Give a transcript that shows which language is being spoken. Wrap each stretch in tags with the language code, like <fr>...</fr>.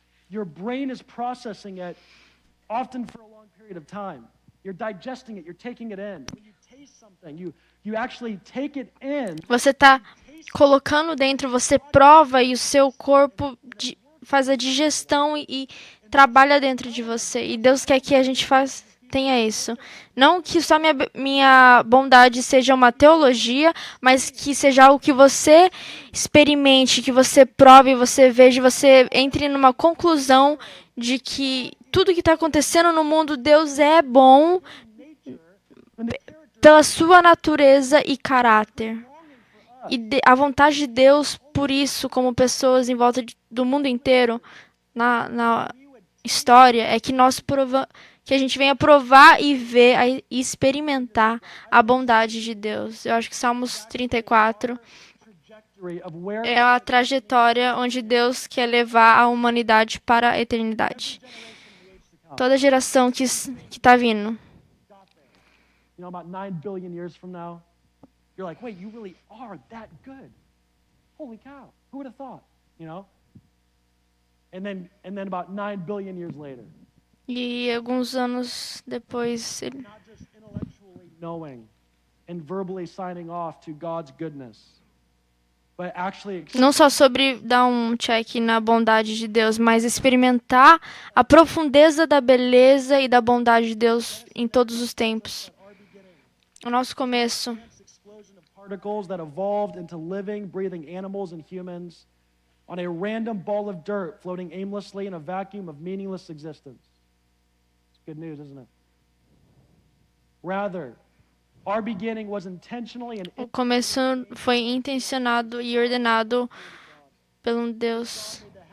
<en>Your brain is processing it often for a long period of time. You're digesting it, you're taking it in. When you taste something, you actually take it in.</en> <pt>Você está colocando dentro, você prova e o seu corpo faz a digestão e trabalha dentro de você. E Deus quer que a gente tenha isso. Não que só minha bondade seja uma teologia, mas que seja algo que você experimente, que você prove, você veja, você entre numa conclusão de que tudo que está acontecendo no mundo, Deus é bom pela sua natureza e caráter. E a vontade de Deus, por isso, como pessoas em volta do mundo inteiro, na história, é que que a gente venha provar e ver e experimentar a bondade de Deus. Eu acho que Salmos 34 é a trajetória onde Deus quer levar a humanidade para a eternidade. Toda geração que está vindo.</pt> <en>About 9 billion years from now, you're like, wait, you really are that good. Holy cow, who would have thought, And then about 9 billion years later.</en> <pt>E alguns anos depois,</pt> <en>not just intellectually knowing and verbally signing off to God's goodness, but actually</en> <pt>não só sobre dar um check na bondade de Deus, mas experimentar a profundeza da beleza e da bondade de Deus em todos os tempos. O nosso começo.</pt> <en>Particles that evolved into living, breathing animals and humans on a random ball of dirt floating aimlessly in a vacuum of meaningless existence. It's good news, isn't it? Rather, our beginning was intentionally and</en> <pt>o começo foi intencionado e ordenado pelo Deus.</pt>